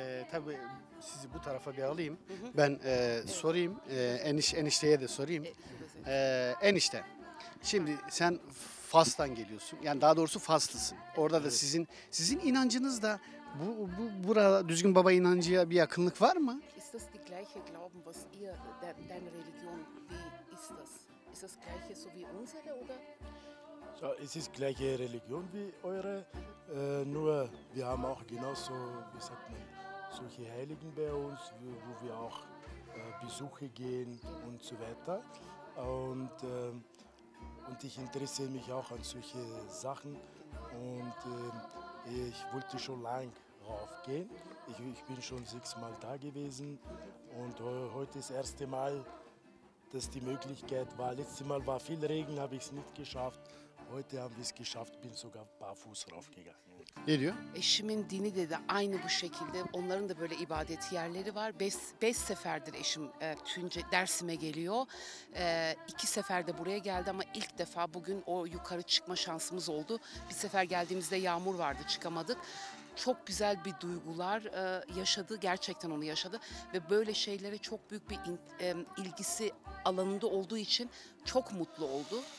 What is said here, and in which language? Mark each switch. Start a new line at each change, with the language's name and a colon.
Turkish: Tabii sizi bu tarafa bir alayım. Ben sorayım. Enişteye de sorayım. Enişte. Şimdi sen Fas'tan geliyorsun. Yani daha doğrusu Faslısın. Orada da sizin inancınız da burada Düzgün Baba inancıya bir yakınlık var mı?
German: Ist das die gleiche Glauben, was ihr, deine Religion, wie ist das? Ist das gleiche so wie unsere oder? Ja, es ist gleiche Religion wie eure, nur wir haben auch genauso, wie sagt man, solche Heiligen bei uns, wo wir auch Besuche gehen und so weiter. Und ich interessiere mich auch an solche Sachen und ich wollte schon lang raufgehen. Ich bin schon 6 Mal da gewesen und heute das erste Mal, dass die Möglichkeit war. Letztes Mal war viel Regen, habe ich es nicht geschafft. Heute haben wir es geschafft, bin sogar barfuß raufgegangen.
Turkish: Ne diyor? Eşimin dini de aynı bu şekilde. Onların da böyle ibadet yerleri var. 5 seferdir eşim Dersim'e geliyor. 2 sefer de buraya geldi ama ilk defa bugün o yukarı çıkma şansımız oldu. Bir sefer geldiğimizde yağmur vardı, çıkamadık. Çok güzel bir duygular yaşadı, gerçekten onu yaşadı ve böyle şeylere çok büyük bir ilgisi alanında olduğu için çok mutlu oldu.